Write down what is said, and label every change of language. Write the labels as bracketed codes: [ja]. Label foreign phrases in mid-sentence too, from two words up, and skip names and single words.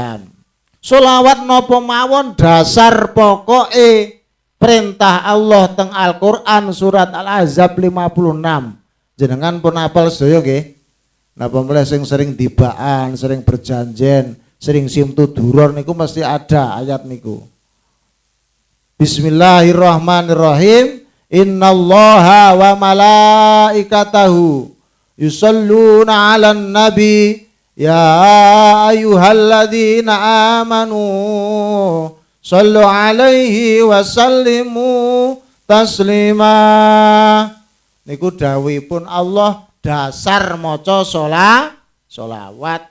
[jv] Sholawat napa mawon dasar pokoke perintah Allah teng Al-Qur'an surat Al-Ahzab 56. Jenengan pun apal sedaya nggih. Napa mulai sing sering dibaan, sering berjanjen, sering simtuduron niku mesti ada ayat niku. [ar] بسم الله الرحمن الرحيم. إن الله وملائكته يصلون على النبي يا أيها الذين آمنوا صلوا عليه وسلموا تسليما. [jv] Niku dawuhipun Allah dasar maca sholawat.